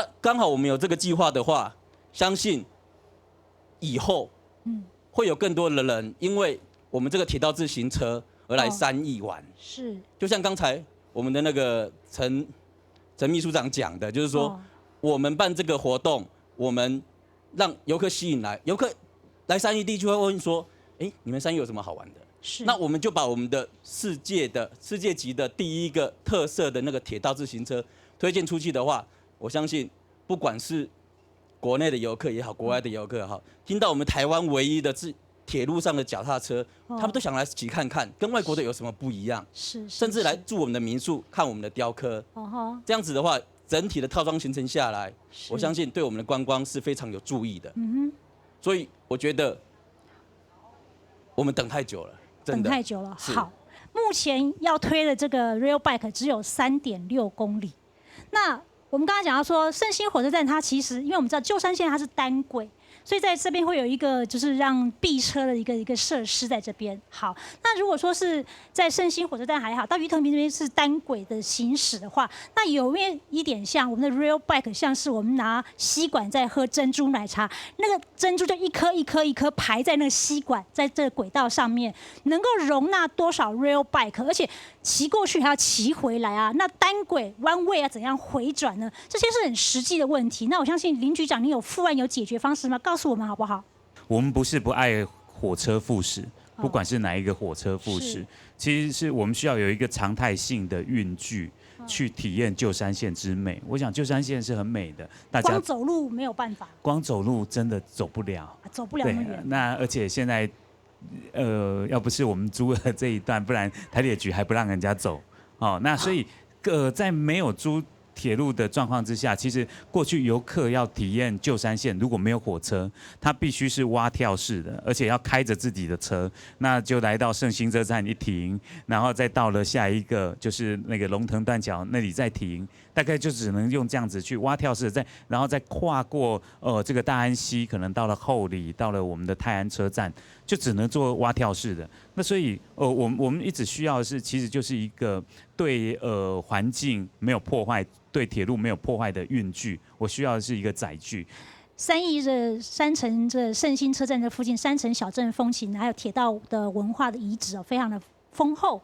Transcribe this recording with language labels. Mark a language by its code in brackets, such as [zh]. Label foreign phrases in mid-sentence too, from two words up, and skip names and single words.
[zh] 剛好我們有這個計劃的話，相信以後會有更多的人因為我們這個鐵道自行車而來3義玩。是。就像剛才我們的那個陳秘書長講的，就是說我們辦這個活動，我們讓遊客吸引來，遊客來3義地就會問說：你們3義有什麼好玩的？是。那我們就把我們的世界級的第一個特色的那個鐵道自行車推薦出去的話，我相信不管是國內的遊客也好，國外的遊客也好，聽到我們台灣唯一的鐵路上的腳踏車，他們都想來騎看看，跟外國的有什麼不一樣？是。甚至來住我們的民宿，看我們的雕刻。這樣子的話，整體的套裝行程下來，我相信對我們的觀光是非常有助益的。所以我覺得我們等太久了，真的。等太久了。好，目前要推的這個 Rail Bike 只有3.6公里。那我們剛才講到說，勝興火車站它其實，因為我們知道舊山線它是單軌。所以在這邊會有一個就是讓避車的一個設施在這邊。好，那如果說是在勝興火車站還好，到魚藤坪這邊是單軌的行駛的話，那有沒有一點像我們的 Rail Bike，像是我們拿吸管在喝珍珠奶茶，那個珍珠就一顆一顆一顆排在那個吸管，在這個軌道上面，能夠容納多少 Rail Bike，而且騎過去還要騎回來啊，那單軌 [en] one way [zh] 要怎樣回轉呢？這些是很實際的問題。那我相信林局長，你有副案有解決方式嗎？告訴我們好不好？我們不是不愛火車復駛，不管是哪一個火車復駛，其實是我們需要有一個常態性的運具去體驗舊山線之美。我想舊山線是很美的，大家光走路沒有辦法，光走路真的走不了，走不了那麼遠。那而且現在，要不是我們租了這一段，不然台鐵局還不讓人家走。那所以在沒有租鐵路的狀況之下，其實過去遊客要體驗舊山線，如果沒有火車，它必須是蛙跳式的，而且要開着自己的車，那就來到勝興車站一停，然後再到了下一個就是那個龍騰斷橋那裡再停，大概就只能用這樣子去蛙跳式的，然後再跨過這個大安溪，可能到了后里，到了我們的泰安車站，就只能做蛙跳式的。那所以我們一直需要的是，其實就是一個對環境沒有破壞对铁路没有破坏的运具，我需要的是一个载具。 3义的山城这圣心车站的附近，山城小镇风情，还有铁道的文化的遗址哦，非常的丰厚。